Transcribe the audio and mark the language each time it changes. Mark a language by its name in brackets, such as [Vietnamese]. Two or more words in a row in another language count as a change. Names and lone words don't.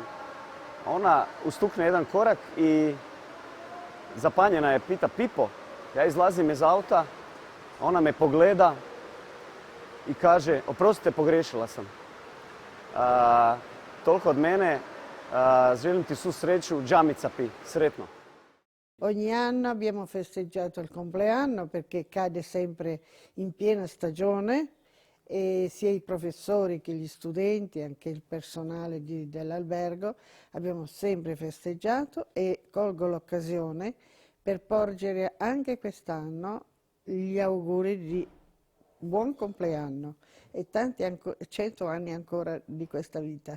[Croatian] Ona ustukne jedan korak i zapanjena je, pita Pipo. Ja izlazim iz auta, ona me pogleda i kaže, oprostite, pogriješila sam. Toliko od mene, želim ti svu sreću, džamica pi, sretno. [Italian] Ogni anno abbiamo festeggiato il compleanno perché cade sempre in piena stagione e sia i professori che gli studenti, anche il personale dell'albergo, abbiamo sempre festeggiato e colgo l'occasione per porgere anche quest'anno gli auguri di buon compleanno e tanti 100 anni ancora di questa vita.